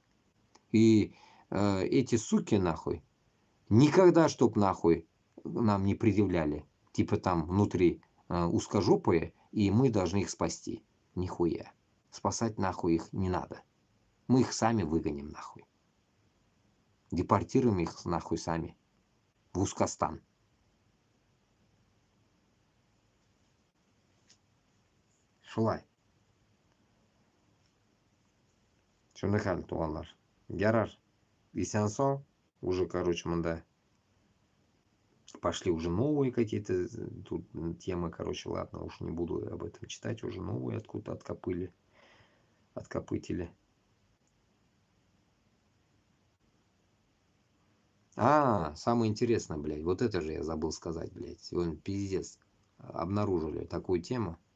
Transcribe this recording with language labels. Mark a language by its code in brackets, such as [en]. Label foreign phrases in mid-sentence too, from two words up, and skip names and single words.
[ru] И эти суки, нахуй, никогда, чтоб, нахуй, нам не предъявляли. Типа там внутри узкожопые, и мы должны их спасти. Нихуя. Спасать, нахуй, их не надо. Мы их сами выгоним, нахуй. Депортируем их, нахуй, сами. В Узкостан. Шулай. [tt] Шундыхан, туганлар. Ярар. Исянсон. [ru] Уже, короче, мында. Пошли уже новые какие-то тут темы, короче, ладно, уж не буду об этом читать, уже новые откуда откопытили. Самое интересное, блядь, вот это же я забыл сказать, блядь, сегодня пиздец, обнаружили такую тему.